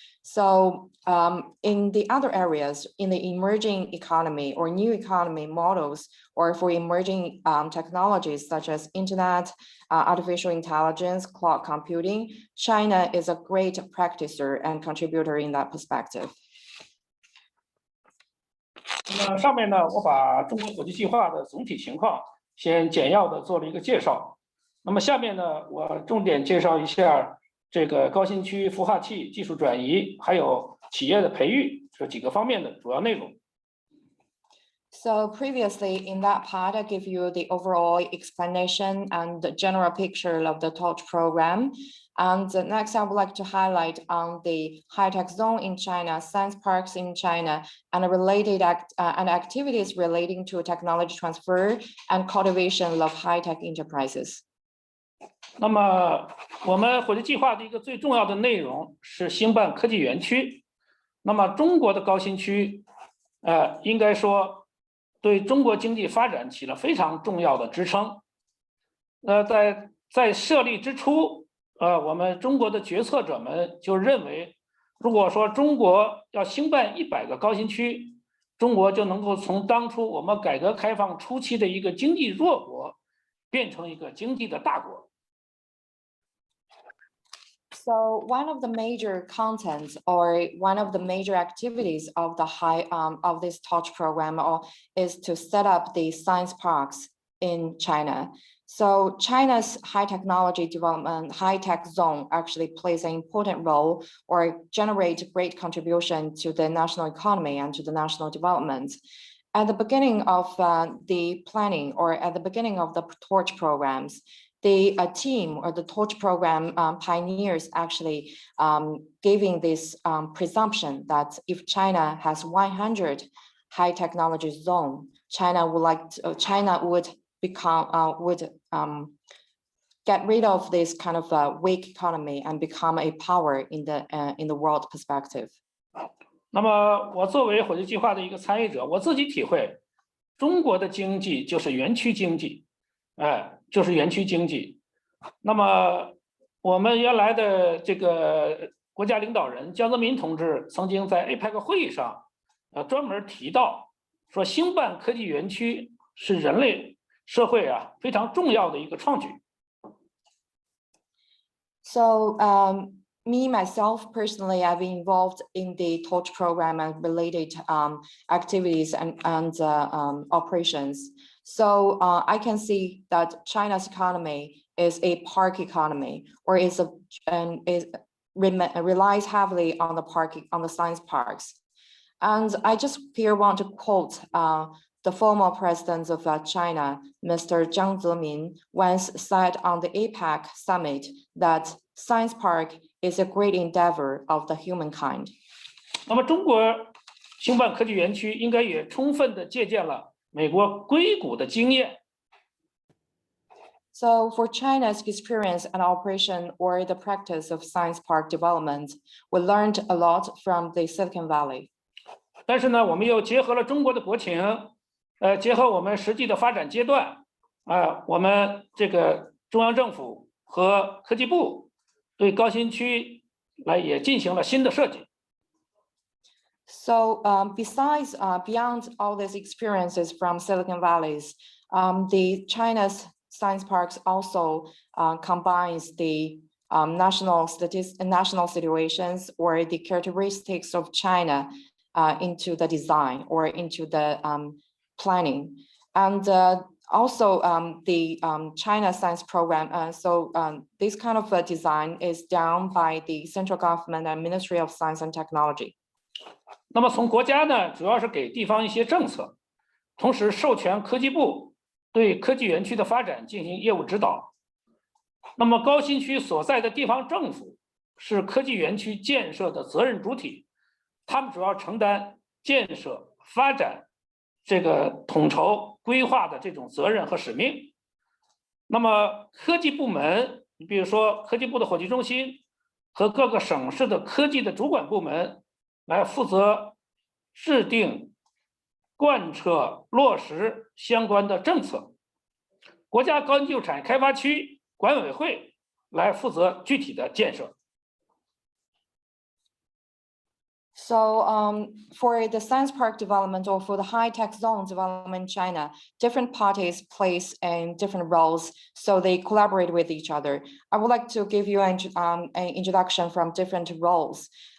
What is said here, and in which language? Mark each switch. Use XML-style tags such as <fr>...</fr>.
<en>So in the other areas, in the emerging economy or new economy models, or for emerging technologies such as internet, artificial intelligence, cloud computing, China is a great practicer and contributor in that perspective.</en> <zh>那上面呢，我把中国火炬计划的总体情况先简要的做了一个介绍。那么下面呢，我重点介绍一下这个高新区孵化器技术转移，还有企业的培育这几个方面的主要内容。</zh> <en>So previously in that part, I give you the overall explanation and the general picture of the TORCH program. And next, I would like to highlight on the high-tech zone in China, science parks in China, and related activities relating to technology transfer and cultivation of high-tech enterprises.</en> <zh>那么我们火炬计划的一个最重要的内容是兴办科技园区。那么中国的高新区，应该说对中国经济发展起了非常重要的支撑。在设立之初，我们中国的决策者们就认为，如果说中国要兴办100个高新区，中国就能够从当初我们改革开放初期的一个经济弱国，变成一个经济的大国。</zh> <en>So one of the major contents or one of the major activities of the of this TORCH program is to set up the science parks in China. So China's high technology development, high-tech zone actually plays an important role or generate great contribution to the national economy and to the national development. At the beginning of the planning or at the beginning of the TORCH programs, the team or the TORCH program pioneers actually giving this presumption that if China has 100 high technology zone, China would become get rid of this kind of weak economy and become a power in the world perspective.</en> <zh>那么我作为火炬计划的一个参与者，我自己体会，中国的经济就是园区经济，就是园区经济。那么我们原来的这个国家领导人江泽民同志曾经在 APEC 会议上，专门提到说，兴办科技园区是人类社会非常重要的一个创举。</zh> <en>So me myself personally, I've been involved in the Torch program and related activities and operations. So I can see that China's economy is a park economy, or relies heavily on the science parks. And I just here want to quote the former president of China, Mr. Jiang Zemin, once said on the APEC summit that science park is a great endeavor of the humankind.</en> <zh>那么中国兴办科技园区应该也充分的借鉴了美国硅谷的经验。</zh> <en>So for China's experience and operation or the practice of science park development, we learned a lot from the Silicon Valley.</en> <zh>但是呢，我们又结合了中国的国情，结合我们实际的发展阶段，我们这个中央政府和科技部对高新区来也进行了新的设计。</zh> <en>So besides, beyond all these experiences from Silicon Valleys, the China's science parks also combines the national situations or the characteristics of China into the design or into the planning. And also the China science program. So this kind of design is done by the central government and Ministry of Science and Technology.</en> <zh>那么从国家呢，主要是给地方一些政策，同时授权科技部对科技园区的发展进行业务指导。那么高新区所在的地方政府是科技园区建设的责任主体，他们主要承担建设、发展这个统筹规划的这种责任和使命。那么科技部门，你比如说科技部的火炬中心和各个省市的科技的主管部门，来负责制定、贯彻、落实相关的政策。国家高新技术产业开发区管委会来负责具体的建设。</zh> <en>So for the science park development or for the high-tech zone development in China, different parties plays in different roles, so they collaborate with each other. I would like to give you an introduction from different roles.</en>